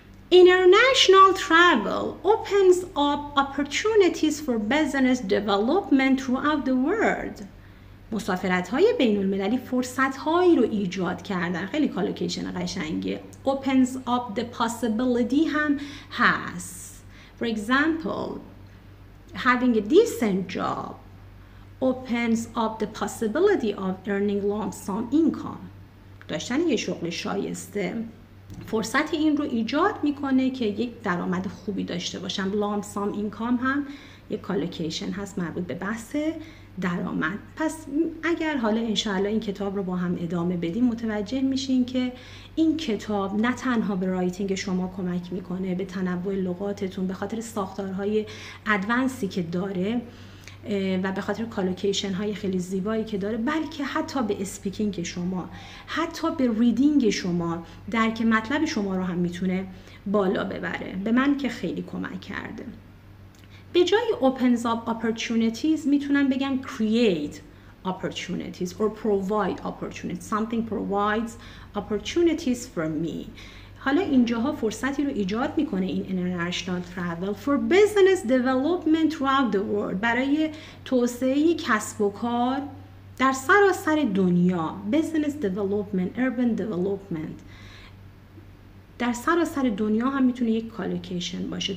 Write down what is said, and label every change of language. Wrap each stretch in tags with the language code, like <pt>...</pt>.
<en>International travel opens up opportunities for business development throughout the world.</en> <fa>مسافرت‌های بین‌المللی فرصت‌هایی رو ایجاد کردن. خیلی کالوکیشن قشنگه.</fa> <en>Opens up the possibility</en> <fa>هم هست.</fa> <en>For example, having a decent job opens up the possibility of earning lump sum income.</en> <fa>داشتن یه شغل شایسته فرصت این رو ایجاد میکنه که یک درآمد خوبی داشته باشم.</fa> <en>lump sum income</en> <fa>هم یک کالوکیشن هست مربوط به بحث درآمد. پس اگر حالا انشاءالله این کتاب رو با هم ادامه بدیم متوجه میشین که این کتاب نه تنها به رایتینگ شما کمک میکنه، به تنوع لغاتتون، به خاطر ساختارهای ادوانسی که داره و به خاطر کالوکیشن های خیلی زیبایی که داره، بلکه حتی به اسپیکینگ شما، حتی به ریدینگ شما، درک مطلب شما رو هم میتونه بالا ببره. به من که خیلی کمک کرده. به جای</fa> <en>opens up opportunities</en> <fa>میتونم بگم</fa> <en>create opportunities or provide opportunities. Something provides opportunities for me.</en> <fa>حالا اینجاها فرصتی رو ایجاد میکنه این</fa> <en>international travel for business development throughout the world،</en> <fa>برای توسعه کسب و کار در سراسر دنیا.</fa> <en>business development، urban development</en> <fa>در سراسر دنیا هم میتونه یک کالوکیشن باشه.</fa>